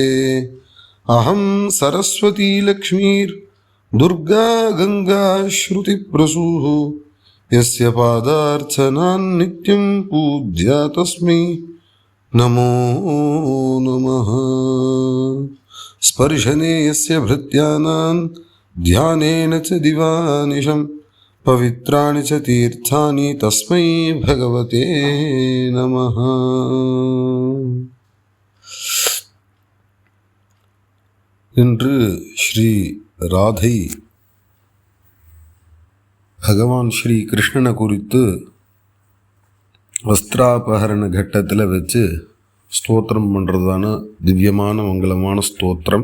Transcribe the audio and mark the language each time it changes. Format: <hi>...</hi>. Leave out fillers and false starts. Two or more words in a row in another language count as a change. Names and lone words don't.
<sa>अहं सरस्वती लक्ष्मीर्दुर्गा गंगा श्रुतिप्रसूः यस्य पादार्चनान् नित्यं पूज्या तस्मै नमो नमः। स्पर्शने यस्य भृत्यानां ध्यानेन च दिवानिशं पवित्राणि च तीर्थानि तस्मै भगवते नमः।</sa> <ta>இன்று ஸ்ரீ ராதை பகவான் ஸ்ரீ கிருஷ்ணனை குறித்து வஸ்திராபகரண கட்டத்தில் வச்சு ஸ்தோத்திரம் பண்ணுறதான திவ்யமான மங்களமான ஸ்தோத்திரம்.</ta>